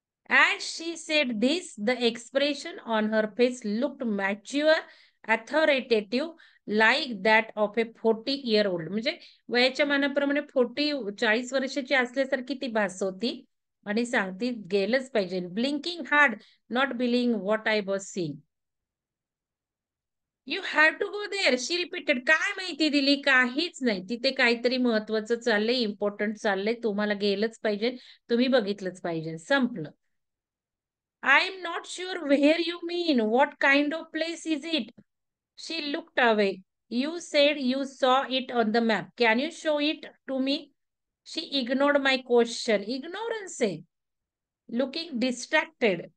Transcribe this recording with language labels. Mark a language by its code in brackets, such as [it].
[en] As she said this, the expression on her face looked mature, authoritative, like that of a 40-year-old. [mr] म्हणजे वयाच्या मानाप्रमाणे 40 वर्षाची असल्यासारखी ती भास होती. आणि सांगती गेलंच पाहिजे. [en] Blinking hard, not believing what I was seeing. You have to go there. She repeated. [mr] काय माहिती दिली? काहीच नाही. तिथे काहीतरी महत्वाचं चाललंय, इम्पॉर्टंट चाललंय. तुम्हाला गेलंच पाहिजे. तुम्ही बघितलंच पाहिजे. संपलं. [en] I am not sure where you mean. What kind of place is it? She looked away. You said you saw it on the map. Can you show it to me? She ignored my question. Ignorance. Looking distracted.